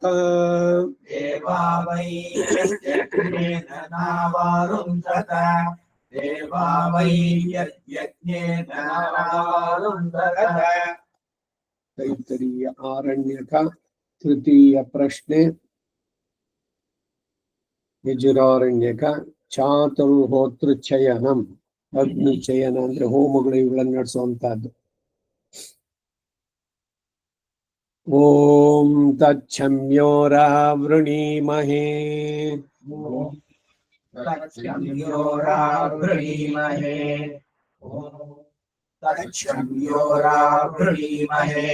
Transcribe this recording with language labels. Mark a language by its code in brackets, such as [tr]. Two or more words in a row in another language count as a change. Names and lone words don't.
[sa] देवा वै यज्ञेन नामारुन्धत देवा वै यज्ञेन नामारुन्धत तैत्तरीय आरण्यक तृतीय प्रश्ने [kn] ಯಜುರಾರಣ್ಯಕ ಚಾತುರ್ಹೋತೃ ಚಯನಂ ಅಗ್ನಿ ಚಯನ ಅಂದ್ರೆ ಹೋಮಗಳು ಇವುಗಳನ್ನು ನಡೆಸುವಂತಹದ್ದು. [sa] ಓಂ ತಚ್ಛಮ್ಯೋರಾವೃಣೀಮಹೇ तच्छम्योरावृणीमहे तच्छम्योरावृणीमहे